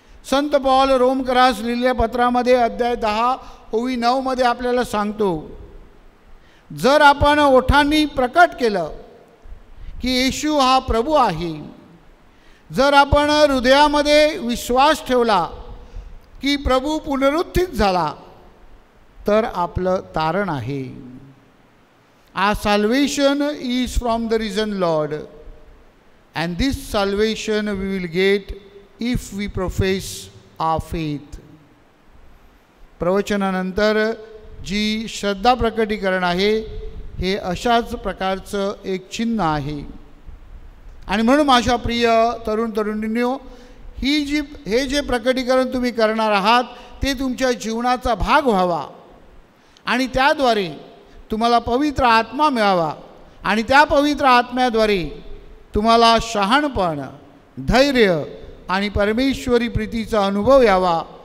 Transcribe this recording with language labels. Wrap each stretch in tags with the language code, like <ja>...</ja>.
<mr>संत Paul रोमकरास लिहिलेल्या पत्रामध्ये अध्याय 10 ओवी 9 मध्ये आपल्याला सांगतो, जर आपण ओठांनी प्रकट केलं की येशू हा प्रभू आहे, जर आपण हृदयामध्ये विश्वास ठेवला की प्रभू पुनरुत्थित झाला, तर आपलं तारण आहे.</mr> <en>Our salvation is from the risen Lord, and this salvation we will get if we profess our faith.</en> <mr>प्रवचनानंतर जी श्रद्धा प्रकटीकरण आहे हे अशाच प्रकारचं एक चिन्ह आहे. आणि म्हणून माझ्या प्रिय तरुण तरुणींनो, हे जे प्रकटीकरण तुम्ही करणार आहात ते तुमच्या जीवनाचा भाग व्हावा आणि त्याद्वारे तुम्हाला पवित्र आत्मा मिळावा आणि त्या पवित्र आत्म्याद्वारे तुम्हाला शहाणपण, धैर्य आणि परमेश्वरी प्रीतीचा अनुभव यावा.</mr>